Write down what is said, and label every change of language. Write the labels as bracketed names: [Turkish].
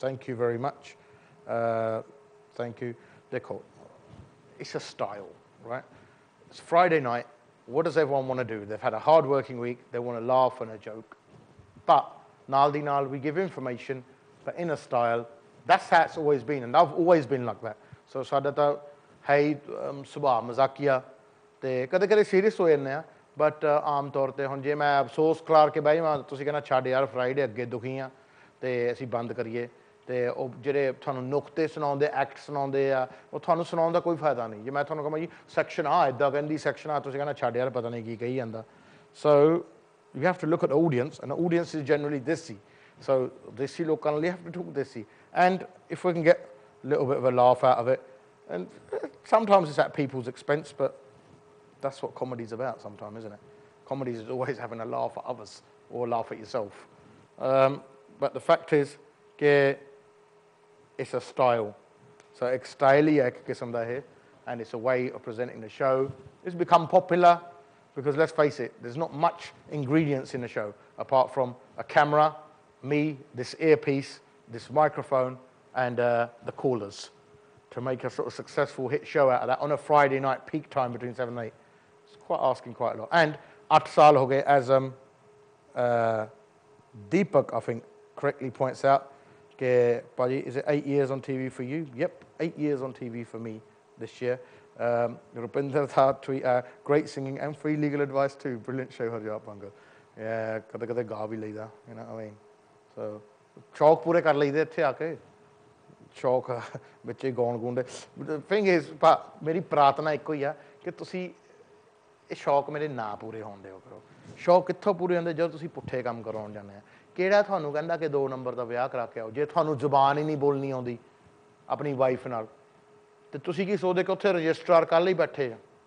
[English] Thank you very much. Thank you. Dekho, it's a style, right? It's Friday night. What does everyone want to do? They've had a hard-working week. They want to laugh and a joke. But [Punjabi] ਨਾਲ ਦੀ ਨਾਲ [English] we give information, but in a style. That's how it's always been, and I've always been like that. [Punjabi] So ਸਾਡਾ ਤਾਂ ਹੈ ਹੀ ਸੁਭਾਅ ਮਜ਼ਾਕੀਆ ਤੇ ਕਦੇ-ਕਦੇ serious ਹੋ ਜਾਂਦੇ ਆ ਬਟ ਆਮ ਤੌਰ ਤੇ ਹੁਣ ਜੇ ਮੈਂ ਅਫਸੋਸ ਕਰਾਰ ਕੇ ਬਹਿ ਜਾਵਾਂ ਤੁਸੀਂ ਕਹਿੰਦਾ ਛੱਡ ਯਾਰ ਫਰਾਈਡੇ ਅੱਗੇ ਦੁਖੀ ਆ ਤੇ ਅਸੀਂ ਬੰਦ ਕਰੀਏ ਤੇ ਉਹ ਜਿਹੜੇ ਤੁਹਾਨੂੰ ਨੁਕਤੇ ਸੁਣਾਉਂਦੇ ਐਕਟ ਸੁਣਾਉਂਦੇ ਆ ਉਹ ਤੁਹਾਨੂੰ ਸੁਣਾਉਣ ਦਾ ਕੋਈ ਫਾਇਦਾ ਨਹੀਂ ਜੇ ਮੈਂ ਤੁਹਾਨੂੰ ਕਹਾਂ ਜੀ ਸੈਕਸ਼ਨ ਆ ਇੱਦਾਂ ਕਹਿੰਦੀ ਸੈਕਸ਼ਨ ਆ ਤੁਸੀਂ ਕਹਿੰਦਾ ਛੱਡ ਯਾਰ ਪਤਾ ਨਹੀਂ ਕੀ ਕਹੀ ਜਾਂਦਾ ਸੋ [English] you have to look at the audience and the audience is generally desi so desi [Punjabi] ਲੋਕਾਂ ਨਾਲ [English] you have to talk desi and if we can get a little bit of a laugh out of it and sometimes it's at people's expense but that's what comedy's about sometimes, isn't it? Comedy is always having a laugh at others or laugh at yourself. But the fact is that it's a style. So it's style and it's a way of presenting the show. It's become popular because, let's face it, there's not much ingredients in the show apart from a camera, me, this earpiece, this microphone, and the callers to make a sort of successful hit show out of that on a Friday night peak time between 7 and 8. Quite asking quite a lot. And [Hindi] 8 saal ho gaye, [English] as Deepak, I think, correctly points out, Paji, is it 8 years on TV for you? Yep, 8 years on TV for me this year. Rupinder Tha tweet, great singing and free legal advice too. Brilliant show, Harjap Bhangal. Yeah, [Punjabi] kade gaa bhi laida, [English] you know what I mean? [Punjabi] So, shauq pure kar laide ਇੱਥੇ ਆ ਕੇ ਸ਼ੌਕ ਬੱਚੇ ਗਾਉਣ ਗੂੰਦੇ [English] thing is [Punjabi] ਮੇਰੀ ਪ੍ਰਾਰਥਨਾ ਇੱਕੋ ਹੀ ਆ ਕਿ ਤੁਸੀਂ ਇਹ ਸ਼ੌਕ ਮੇਰੇ ਨਾ ਪੂਰੇ ਹੋਣ ਦਿਓ ਕਰੋ ਸ਼ੌਕ ਕਿੱਥੋਂ ਪੂਰੇ ਹੁੰਦੇ ਜਦੋਂ ਤੁਸੀਂ ਪੁੱਠੇ ਕੰਮ ਕਰਾਉਣ ਜਾਂਦੇ ਆ ਕਿਹੜਾ ਤੁਹਾਨੂੰ ਕਹਿੰਦਾ ਕਿ 2 ਨੰਬਰ ਦਾ ਵਿਆਹ ਕਰਾ ਕੇ ਆਓ ਜੇ ਤੁਹਾਨੂੰ ਜ਼ੁਬਾਨ ਹੀ ਨਹੀਂ ਬੋਲਣੀ ਆਉਂਦੀ ਆਪਣੀ ਵਾਈਫ ਨਾਲ ਤੇ ਤੁਸੀਂ ਕੀ ਸੋਚਦੇ ਕਿ ਉੱਥੇ ਰਜਿਸਟਰਾਰ ਕੱਲ੍ਹ ਹੀ ਬੈਠੇ ਆ